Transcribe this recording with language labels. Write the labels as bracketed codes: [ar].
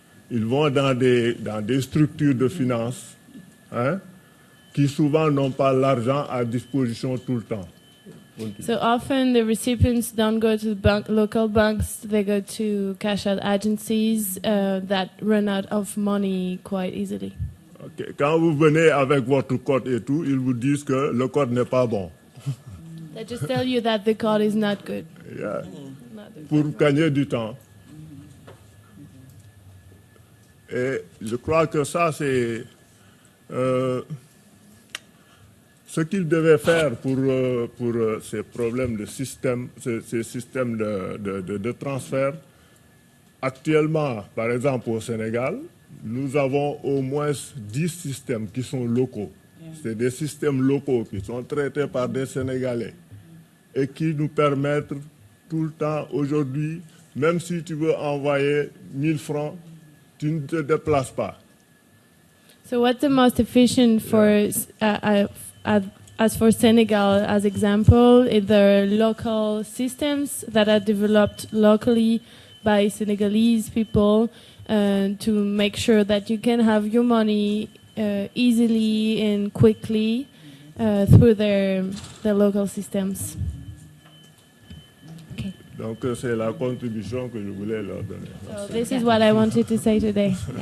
[fr] Ils vont dans des structures de finance, hein, qui souvent n'ont pas l'argent à disposition tout le temps. [en] So often the recipients don't go to local banks, they go to cash out agencies that run out of money quite easily. Okay. [fr] Quand vous venez avec votre code et tout, ils vous disent que le code n'est pas bon. [en] They just tell you that the code is not good. [fr] Yeah. Pour gagner du temps. Et je crois que ça, c'est ce qu'ils devaient faire pour ces problèmes de système, ces systèmes de transfert. Actuellement, par exemple au Sénégal, nous avons au moins 10 systèmes qui sont locaux. C'est des systèmes locaux qui sont traités par des Sénégalais et qui nous permettent tout le temps, aujourd'hui, même si tu veux envoyer 1000 francs, tu ne te déplaces pas. [en] So what's the most efficient for, as for Senegal, as example, is there local systems that are developed locally by Senegalese people to make sure that you can have your money easily and quickly through their local systems. Okay. [fr] Donc c'est la contribution que je voulais leur donner. [en] So this is what I wanted to say today.